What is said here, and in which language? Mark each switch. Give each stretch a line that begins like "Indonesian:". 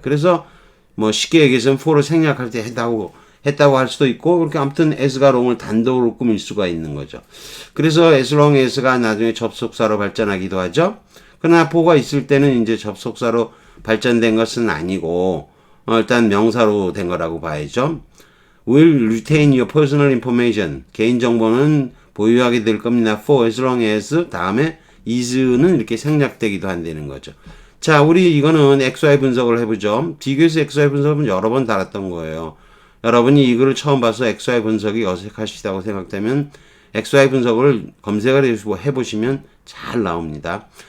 Korean: 그래서 뭐 쉽게 얘기해서는 for를 생략할 때 했다고 할 수도 있고 그렇게 아무튼 as가 long을 단독으로 꾸밀 수가 있는 거죠. 그래서 as long as가 나중에 접속사로 발전하기도 하죠. 그러나 for가 있을 때는 이제 접속사로 발전된 것은 아니고 일단 명사로 된 거라고 봐야죠.
English: will retain your personal information.
Korean: 개인정보는 보유하게 될 겁니다.
English: for as long as
Korean: 다음에 is는 이렇게 생략되기도 한다는 거죠. 자, 우리 이거는 XY 분석을 해보죠. 비교해서 XY 분석은 여러 번 달았던 거예요. 여러분이 이거를 처음 봐서 XY 분석이 어색하시다고 생각되면 XY 분석을 검색을 해보시면 잘 나옵니다.